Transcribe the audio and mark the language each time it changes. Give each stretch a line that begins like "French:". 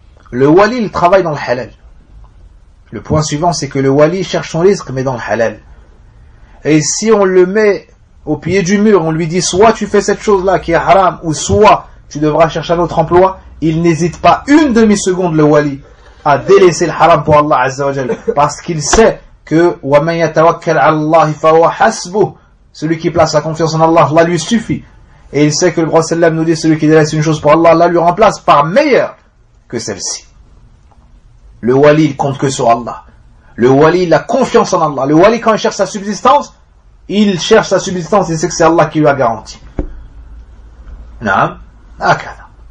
French: Le wali, il travaille dans le halal. Le point suivant, c'est que le wali cherche son rizq, mais dans le halal. Et si on le met au pied du mur, on lui dit soit tu fais cette chose-là qui est haram, ou soit tu devras chercher un autre emploi, il n'hésite pas une demi-seconde, le wali, à délaisser le haram pour Allah Azza wa Jal.
Arabic: Parce qu'il sait que وَمَنْ يَتَوَكَّلْ عَلَّهِ فَوَا حَسْبُهُ.
French: Celui qui place sa confiance en Allah, Allah lui suffit. Et il sait que le Prophète sallam nous dit celui qui délaisse une chose pour Allah, Allah lui remplace par meilleur que celle-ci. Le wali, il compte que sur Allah. Le wali, il a confiance en Allah. Le wali, quand il cherche sa subsistance, il cherche sa subsistance, il sait que c'est Allah qui lui a garanti. Naam. Akana.